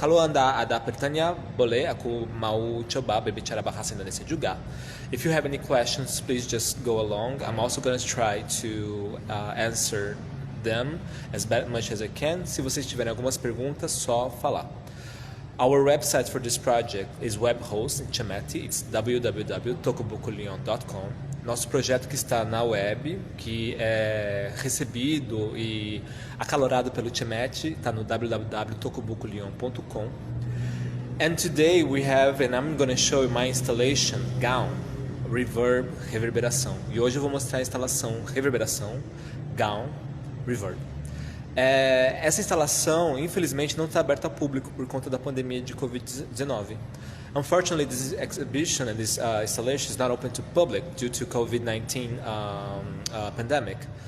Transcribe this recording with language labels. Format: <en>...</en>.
<id>Kalau Anda ada pertanyaan, boleh aku mau coba berbicara bahasa Indonesia juga.</id> <en>If you have any questions, please just go along. I'm also going to try to answer them as much as I can.</en> <pt>Se vocês tiverem algumas perguntas, só falar.</pt> <en>Our website for this project is web host in Chemeti. It's www.tocobukuleong.com.</en> <pt>Nosso projeto que está na web, que é recebido e acalorado pelo Chemeti, está no www.tocobukuleong.com.</pt> <en>And today we have, and I'm going to show you my installation, Gaung.</en> <pt>reverb, reverberação. E hoje eu vou mostrar a instalação reverberação, gown, reverb. Essa instalação, infelizmente, não está aberta ao público por conta da pandemia de Covid-19.</pt> <en>Unfortunately, this exhibition and this installation is not open to public due to COVID-19 pandemic.</en>